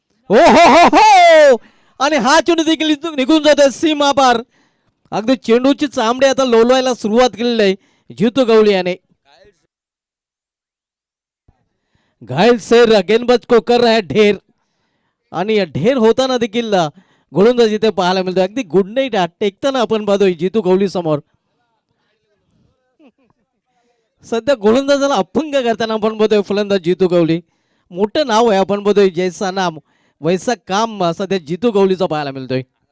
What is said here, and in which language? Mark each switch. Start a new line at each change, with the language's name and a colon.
Marathi: हो हो हो हो, आणि हा चेंडू देखील इथून निघून जातोय सीमा पार. अगदी चेंडूची चामडी आता लोलवायला सुरुवात केलेली आहे जितू गवळी याने.
Hindi: घायल शेर गेंदबाज को कर रहा है ढेर.
Marathi: आणि ढेर होताना देखील गोलंदाज इथे पाहायला मिळतो. अगदी गुड नाईट टेकताना आपण पाहतोय जितू गवळी समोर. सध्या गोलंदाजाला अपंग करताना आपण बघतोय फलंदाज जितू गवळी. मोठं नाव आहे, आपण बघतोय
Hindi: जैसा नाम वैसा काम
Marathi: सध्या जितू गवळीचा पाहायला मिळतोय.